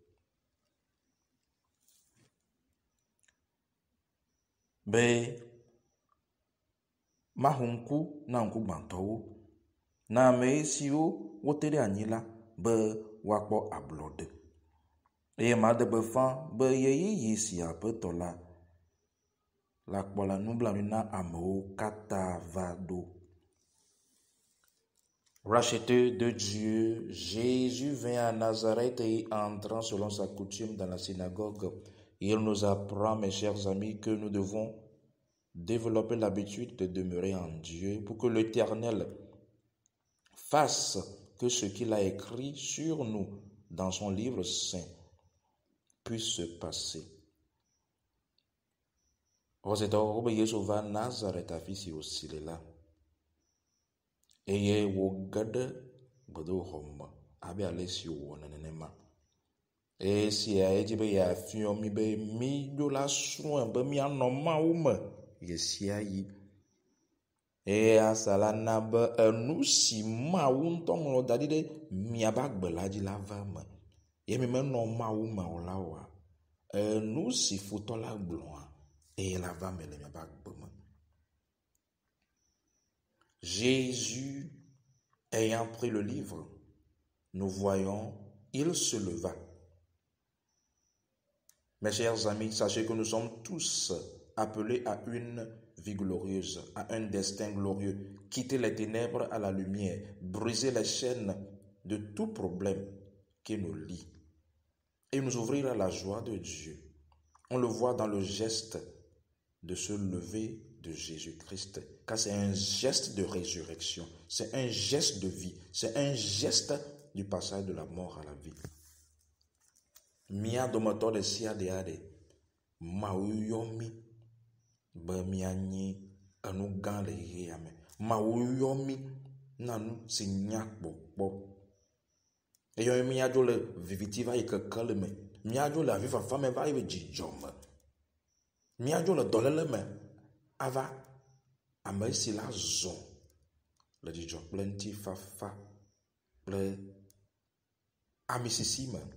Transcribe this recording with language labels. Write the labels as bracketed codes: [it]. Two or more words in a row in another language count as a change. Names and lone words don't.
[ee] Be maho ŋku na ŋkugbãtɔwo, na ame siwo wote ɖe anyi la be woakpɔ ablɔɖe. Eye maɖe gbeƒã be yeyeyi si Aƒetɔ la kpɔ la nublanui na amewo katã va ɖo. [fr] Racheté de Dieu, Jésus vint à Nazareth et entrant selon sa coutume dans la synagogue. Il nous apprend, mes chers amis, que nous devons développer l'habitude de demeurer en Dieu pour que l'Éternel fasse que ce qu'il a écrit sur nous dans son livre saint puisse se passer. [ee] Rosetɔ be Yesu va Nazareth afi si wòsi le la, eye wòge ɖe gbedoxɔ me abe ale si wòwɔna nenema. Esia edzi be yeafiɔ mi be míɖo la srɔ̃e be míanɔ Mawu me ɣe sia ɣi. Eye asa la na be enu si Mawu ŋutɔ ŋlɔ da ɖi ɖe miabe agbe la dzi la va me. Ye mi menɔ Mawu me o la oa, enu si futɔ la gblɔa, eye la va me le miabe agbe me. [fr] Jésus ayant pris le livre, nous voyons, il se leva. Mes chers amis, sachez que nous sommes tous appelés à une vie glorieuse, à un destin glorieux, quitter les ténèbres à la lumière, briser les chaînes de tout problème qui nous lie et nous ouvrir à la joie de Dieu. On le voit dans le geste de se lever de Jésus-Christ, car c'est un geste de résurrection, c'est un geste de vie, c'est un geste du passage de la mort à la vie. [ee] Mia dometɔ ɖe sia ɖe aɖe, Mawu yɔ mi be mianyi enu gã le ɣeya me. Mawu yɔ mi na nu si nya kpɔkpɔ. Eyɔ miadzo le viviti va yi kekeli me, miadzo le avifafa me va yi dzidzɔ me, miadzo le dɔléle me ava ame si la zɔ le dzidzɔ kple ŋutifafa kple amisisi me.